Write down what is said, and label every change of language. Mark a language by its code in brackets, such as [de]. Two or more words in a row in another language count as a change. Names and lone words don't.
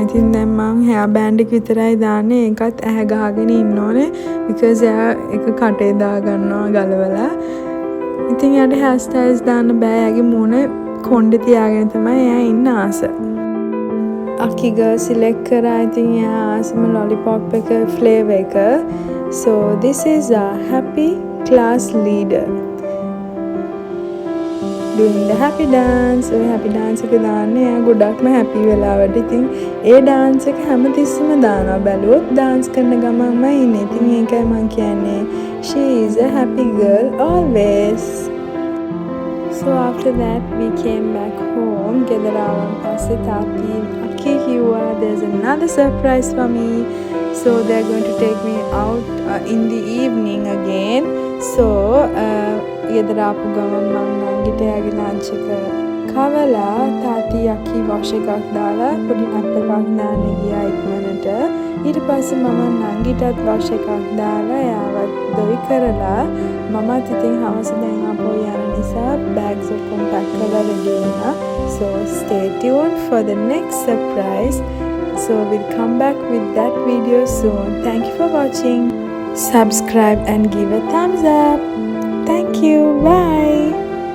[si] ඉතින් දැන් මං [en] hair band [si] එක විතරයි දාන්නේ. ඒකත් ඇහැ ගහගෙන ඉන්න ඕනේ. because එයා එක කටේ දාගන්නවා ගලවලා. ඉතින් එයාට [en] hair styles [si] දාන්න බෑ. එයාගේ මූණ කොණ්ඩේ තියාගෙන තමයි එයා ඉන්න ආස. අකි girl select කරා. ඉතින් එයා ආසම lollipop එක flavor එක. [en] So this is a happy class leader doing the happy dance. [si] ඔය [en] happy dance [si] එක දාන්නේ එයා ගොඩක්ම happy වෙලාවට. ඉතින් ඒ dance එක හැමතිස්සෙම දානවා. බැලුවොත් dance කරන ගමන්ම ඉන්නේ. ඉතින් ඒකයි මම කියන්නේ [en] she is a happy girl always. So after that we came back home. [si] ගෙදර ආවන් පස්සේ තාත්ති අකි කිව්වා [en] there's another surprise for me. So they're going to take me out in the evening again. [si] So ගෙදර ආපු ගමන් මම නංගිට එයාගේ ලන්ච් එක කවලා තාත්ති අකි වොෂ් එකක් දාලා පොඩි නැප් එකක් දාන්න ගියා ඉක්මනට. ඊට පස්සේ මම නංගිටත් වොෂ් එකක් දාලා එයාවත් දොයි කරලා මමත් ඉතින් හවස දැන් අපෝ යන නිසා බෑග්ස් ඔක්කොම පැක් කරලා රෙඩි වුණා. [en] So stay tuned for the next surprise. So we'll come back with that video soon. Thank you for watching. Subscribe and give a thumbs up. Thank you. Bye.